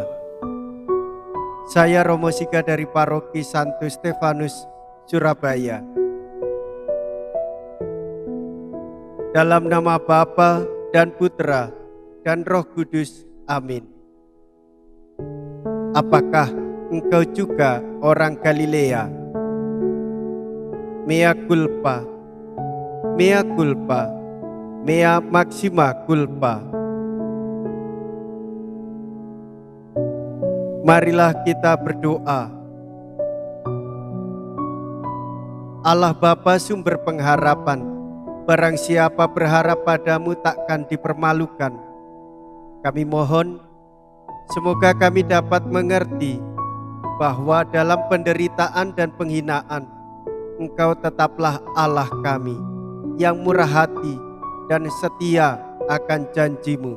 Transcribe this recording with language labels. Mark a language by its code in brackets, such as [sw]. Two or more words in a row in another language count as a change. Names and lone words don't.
[id] Saya Romo Sika dari Paroki Santo Stefanus, Surabaya. Dalam nama Bapa dan Putra dan Roh Kudus, amin. Apakah engkau juga orang Galilea? [la] Mea culpa, mea culpa, mea maxima culpa. [id] Marilah kita berdoa. Allah Bapa sumber pengharapan, barang siapa berharap padamu takkan dipermalukan. Kami mohon, semoga kami dapat mengerti bahwa dalam penderitaan dan penghinaan, Engkau tetaplah Allah kami yang murah hati dan setia akan janji-Mu.